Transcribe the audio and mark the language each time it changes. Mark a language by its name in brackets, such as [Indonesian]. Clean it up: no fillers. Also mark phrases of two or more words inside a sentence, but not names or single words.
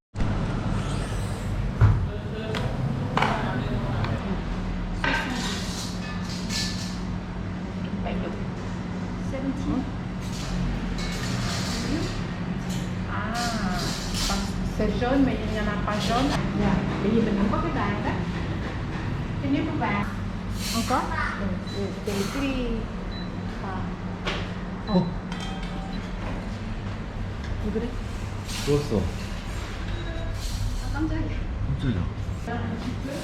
[French] À, c'est jaune mais il n'y en a pas jaune. [Vietnamese] Dạ, bởi vì mình không có cái vàng đó. Cái nếu có vàng. Không có. Để cái đi. [Korean] 이거 그래? 죽었어. 깜짝이야. 깜짝이야.